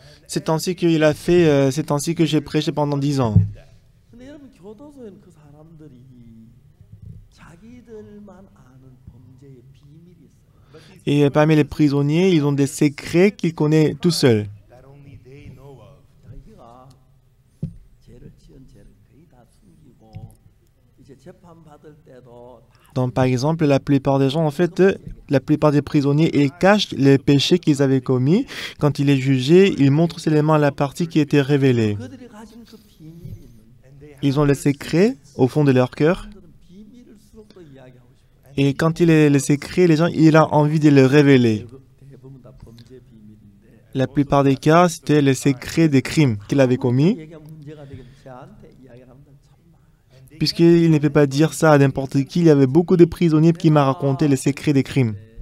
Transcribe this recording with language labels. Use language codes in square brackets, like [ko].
[fr] C'est ainsi qu'il a fait, c'est ainsi que j'ai prêché pendant 10 ans. [ko] 근데 여러분 교도소에는 그 사람들이 자기들만 아는 범죄의 비밀이 있어요. [fr] Et parmi les prisonniers, ils ont des secrets qu'ils connaissent tout seuls. [ko] 자기가 죄를 지은 죄를 거의 다 숨기고 이제 재판 받을 때도 [fr] Donc, par exemple, la plupart des gens, en fait, la plupart des prisonniers, ils cachent les péchés qu'ils avaient commis. Quand il est jugé, ils montrent seulement la partie qui était révélée. [ko] 그들이 가진 그 비밀이 있는데 [fr] Ils ont les secrets au fond de leur cœur. [ko] 사람들은 비밀일수록 더 이야기하고 싶어요. [fr] Et quand il est les secrets, les gens, il a envie de les révéler. [ko] 대부분 다 범죄 비밀인데 [fr] La plupart des cas, c'était les secrets des crimes qu'il avait commis. [ko] 얘기하면 문제가 되겠지. 저한테 이야기를 하면 참 많아요. [fr] Puisqu'il ne peut pas dire ça à n'importe qui, il y avait beaucoup de prisonniers qui m'ont raconté les secrets des crimes.